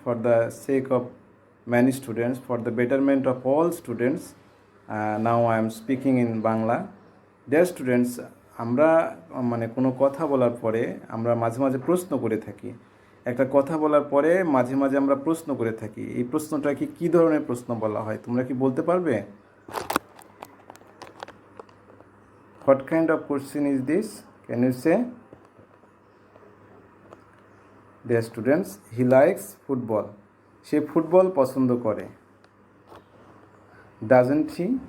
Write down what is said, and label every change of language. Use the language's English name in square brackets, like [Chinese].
[English] For the sake of many students, for the betterment of all students, now I am speaking in Bangla. Dear students, [Bangla] আমরা মানে কোনো কথা বলার পরে আমরা মাঝে মাঝে প্রশ্ন করে থাকি। একটা কথা বলার পরে মাঝে মাঝে আমরা প্রশ্ন করে থাকি। এই প্রশ্নটাকে কি ধরনের প্রশ্ন বলা হয় তোমরা কি বলতে পারবে? [English] What kind of question is this? Can you say? Dear students, he likes football. [Bangla] Say football পছন্দ করে। [English] Doesn't he?